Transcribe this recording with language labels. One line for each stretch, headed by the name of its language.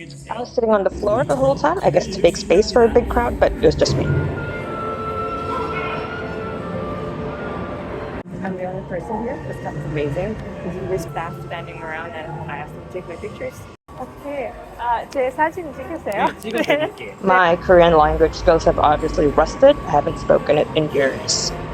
English: I was sitting on the floor the whole time, I guess to make space for a big crowd, but it was just me. I'm the only person here. This stuff is amazing. There's staff standing around and I asked them to take my pictures.
Korean: Okay, 제 사진 찍으세요? 네.
English: My Korean language skills have obviously rusted. I haven't spoken it in years.